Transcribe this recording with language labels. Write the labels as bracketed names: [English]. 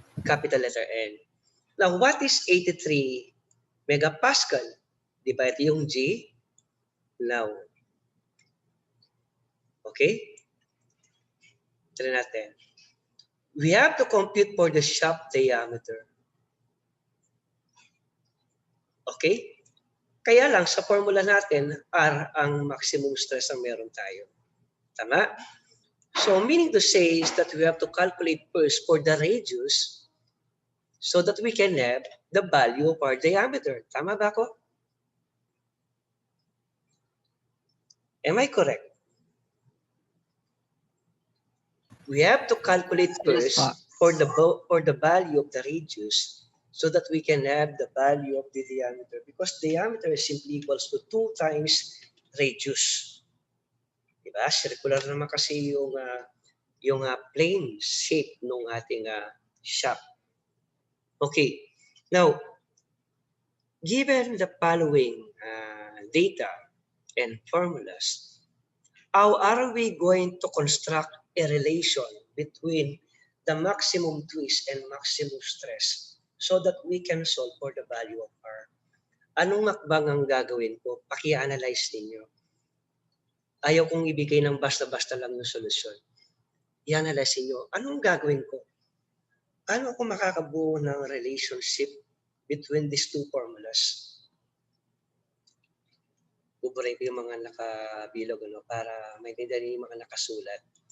[English] Capital letter N. Now, what is 83 megapascal? [Filipino] Di ba ito yung G? Now, okay? Try natin. [English] We have to compute for the shaft diameter. Okay? [Filipino] Kaya lang, sa formula natin, R ang maximum stress ang meron tayo. Tama? [English] So, meaning to say is that we have to calculate first for the radius so that we can have the value of our diameter. [Filipino] Tama ba ako? [English] Am I correct? We have to calculate first for the value of the radius so that we can have the value of the diameter, because diameter is simply equals to 2 times radius. Diba? [Filipino] Circular naman kasi yung plane shape ng ating shaft. Okay. [English] Now, given the following data and formulas, how are we going to construct a relation between the maximum twist and maximum stress so that we can solve for the value of R? [Filipino] Anong makbang ang gagawin ko? Paki-analyze ninyo. Ayaw kong ibigay ng basta-basta lang ng solusyon. I-analyze nyo, anong gagawin ko? Paano ako makakabuo ng [English] relationship between these two formulas? [Filipino] Buburay ko yung mga nakabilog para maintindihan yung mga nakasulat.